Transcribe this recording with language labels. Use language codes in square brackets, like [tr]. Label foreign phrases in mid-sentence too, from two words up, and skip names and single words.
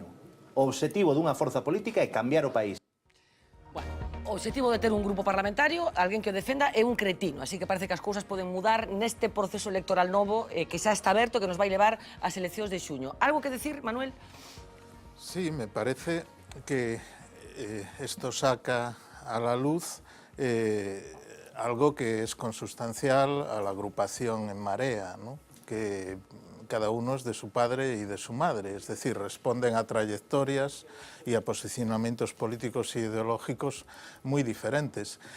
[gl] O obxectivo dunha forza política é cambiar o país. O obxectivo de ter un grupo parlamentario, alguén que o defenda, é un cretino. Así que parece que as cousas poden mudar neste proceso electoral novo que xa está aberto, que nos vai levar ás eleccións de xuño. [es] Algo que decir, Manuel? Sí, me parece que esto saca a la luz algo que es consustancial a la agrupación en Marea, ¿no? Que cada uno es de su padre y de su madre, es decir, responden a trayectorias y a posicionamientos políticos e ideológicos muy diferentes.